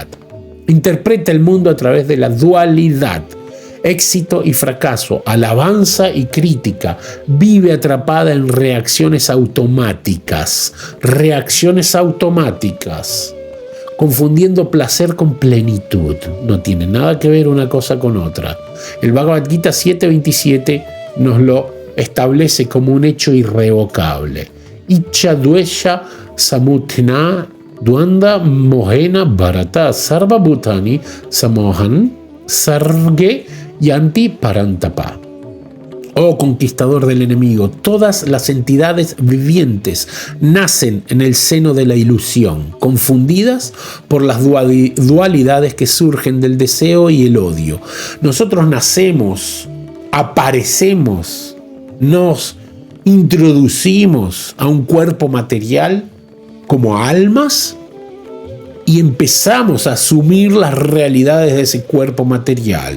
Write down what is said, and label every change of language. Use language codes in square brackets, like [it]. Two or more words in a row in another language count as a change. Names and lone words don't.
[es] Interpreta el mundo a través de la dualidad, éxito y fracaso, alabanza y crítica, vive atrapada en reacciones automáticas, confundiendo placer con plenitud. No tiene nada que ver una cosa con otra. El Bhagavad Gita 7.27 nos lo establece como un hecho irrevocable. [sa] इच्छा द्वेष समुत्थेन द्वन्द्व मोहेन भारत सर्व भूतानि संमोहं सर्गे यान्ति परन्तप. [es] Oh conquistador del enemigo, todas las entidades vivientes nacen en el seno de la ilusión, confundidas por las dualidades que surgen del deseo y el odio. Nosotros nacemos, aparecemos, nos introducimos a un cuerpo material como almas y empezamos a asumir las realidades de ese cuerpo material.